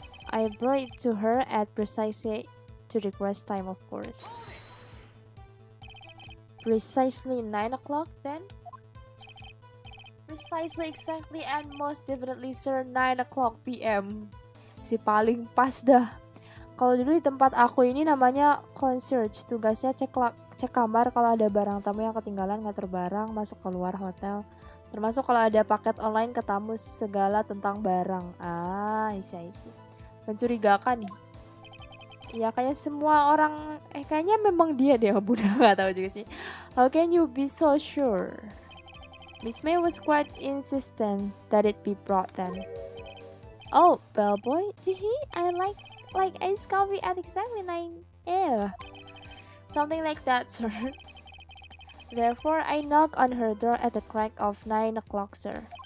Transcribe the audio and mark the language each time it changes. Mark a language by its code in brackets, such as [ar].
[en] I brought it to her at precisely to the request time, of course. Precisely 9 o'clock then? Precisely, exactly, and most definitely sir 9 o'clock PM. [id] Si paling pas dah. Kalau dulu di tempat aku ini namanya concierge. Tugasnya cek kamar kalau ada barang tamu yang ketinggalan, ngatur barang, masuk keluar hotel. Termasuk kalau ada paket online ke tamu, segala tentang barang. Isi. Mencurigakan nih. Ya kayak semua orang, kayaknya memang dia deh yang bunuh, nggak tahu juga sih. [en] How can you be so sure? Miss May was quite insistent that it be brought then. Oh, bellboy, I like iced coffee at exactly 9 a.m. Something like that, sir. Therefore, I knock on her door at the crack of 9 o'clock, sir.